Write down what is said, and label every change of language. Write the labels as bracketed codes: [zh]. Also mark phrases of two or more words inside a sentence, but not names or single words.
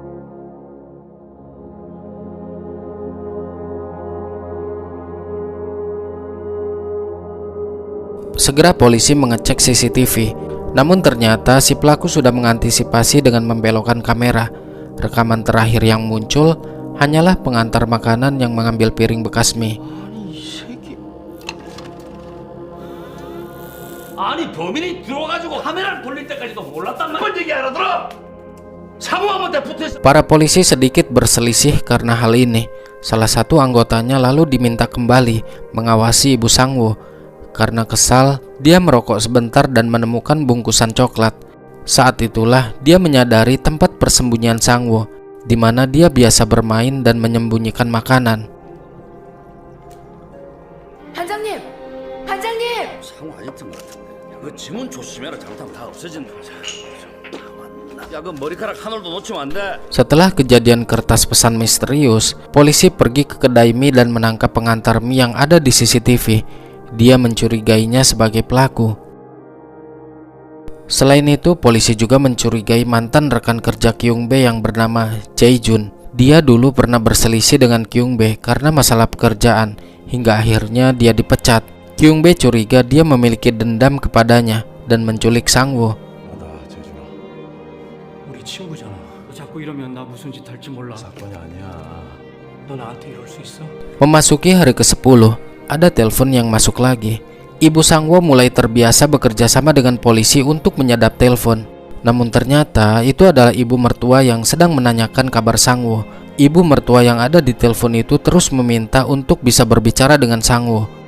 [id] Segera polisi mengecek CCTV, namun ternyata si pelaku sudah mengantisipasi dengan membelokkan kamera. Rekaman terakhir yang muncul hanyalah pengantar makanan yang mengambil piring bekas mie. [ko] 아니 범인이 들어가지고 카메라를 돌릴 때까지도 몰랐단 말이야. 뭔 얘기 알아들어? 상호한테 붙어있어. [id] Para polisi sedikit berselisih karena hal ini. Salah satu anggotanya lalu diminta kembali mengawasi Ibu Sangwo. Karena kesal, dia merokok sebentar dan menemukan bungkusan coklat. Saat itulah dia menyadari tempat persembunyian Sangwo, di mana dia biasa bermain dan menyembunyikan makanan. [ko] 반장님! 반장님! 상호 아직도 같은데. 그 지문 조심해라. 잘못하면 다 없어진다. 야, 그 머리카락 하늘도 놓치면 안 돼. [id] Setelah kejadian kertas pesan misterius, polisi pergi ke kedai mie dan menangkap pengantar mie yang ada di CCTV. Dia mencurigainya sebagai pelaku. Selain itu, polisi juga mencurigai mantan rekan kerja Kyung Bae yang bernama Jae Jun. Dia dulu pernah berselisih dengan Kyung Bae karena masalah pekerjaan, hingga akhirnya dia dipecat. Kyung Bae curiga dia memiliki dendam kepadanya dan menculik Sangwo. [ko] 우리 친구잖아. 너 자꾸 이러면 나 무슨 짓 할지 몰라. 사건이 아니야. 너 나한테 이럴 수 있어? [id] Memasuki hari ke-10, ada telepon yang masuk lagi. Ibu Sangwo mulai terbiasa bekerja sama dengan polisi untuk menyadap telepon. Namun ternyata itu adalah ibu mertua yang sedang menanyakan kabar Sangwo. Ibu mertua yang ada di telepon itu terus meminta untuk bisa berbicara dengan Sangwo.